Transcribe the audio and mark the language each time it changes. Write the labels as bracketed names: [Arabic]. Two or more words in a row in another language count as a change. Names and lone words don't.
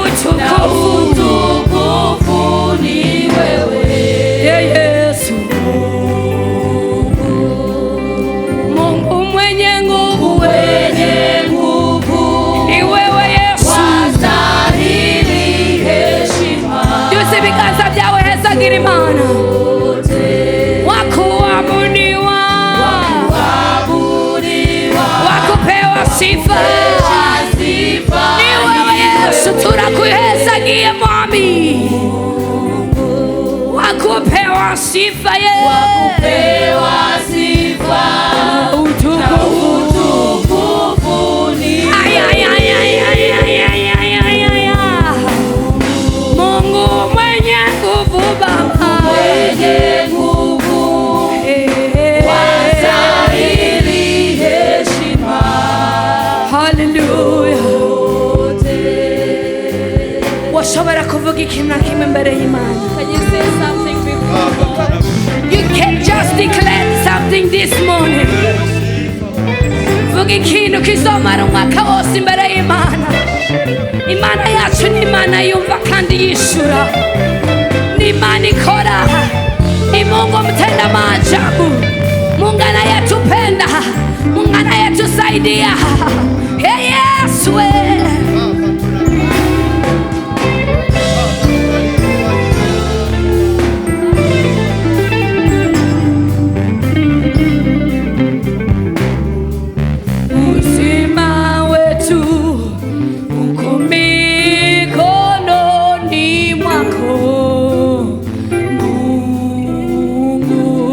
[Swahili] utukufu ni wewe Yesu, Mungu mwenye nguvu, ni wewe Yesu, wastahili heshima. [Kinyarwanda] Jusi biganza byawe hezagira Imana, [Swahili] wakuabudiwa, wakupewa sifa ni wewe Yesu, [Kinyarwanda] turakuhezagiye Mwami, [Swahili] wakupewa sifa ye, wakupewa sifa na utukufu ni Mungu mwenye nguvu, Baba mwenye nguvu, wastahili heshima. Hallelujah. [Kinyarwanda] Washobora kuvuga ikintu na kimwe mbere y'Imana? [English] Can you say something before God? You can just declare something this morning. [Kinyarwanda] Vuga ikintu kizomara umwaka wose imbere y'Imana. Imana yacu ni Imana yumva kandi yishura, ni Imana ikora, [Swahili] ni Mungu mtenda maajabu, Mungu anayetupenda, Mungu anayetusaidia. Hey Yesu, uzima wetu uko mikononi mwako Mungu,